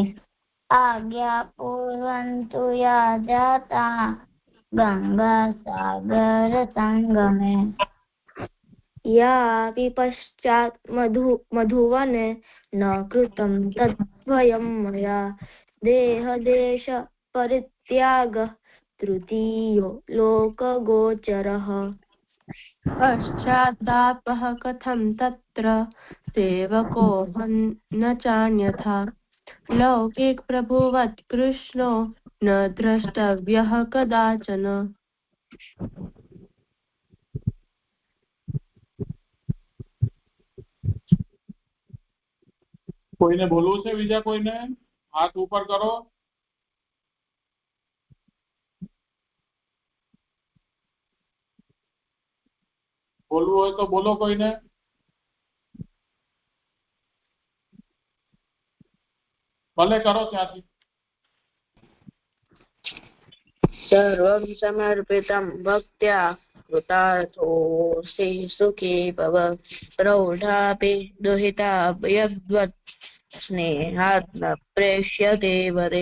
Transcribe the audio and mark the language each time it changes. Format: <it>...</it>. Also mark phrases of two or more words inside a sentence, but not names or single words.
<sa>आज्ञापूर्वं तु या जाता गङ्गासागरसङ्गमे यापि पश्चात् मधुवने न कृतं तद्वयं मया देहदेश परित्यागः तृतीयो लोकगोचरः। पश्चात्तापः कथं तत्र सेवकोऽहं न चान्यथा लौकिक प्रभुवत् कृष्णो न द्रष्टव्यः कदाचन।</sa> <gu>કોઈને બોલવું છે? બીજા કોઈને હાથ ઉપર કરો. બોલવું હોય તો બોલો કોઈને. ભલે કરો ત્યાંથી.</gu> <sa>सर्वं समर्पितं भक्त्या कृतार्थोऽसि सुखी भव प्रौढापि दुहिता यद्वत् स्नेहात् न प्रेष्यते वरे।</sa>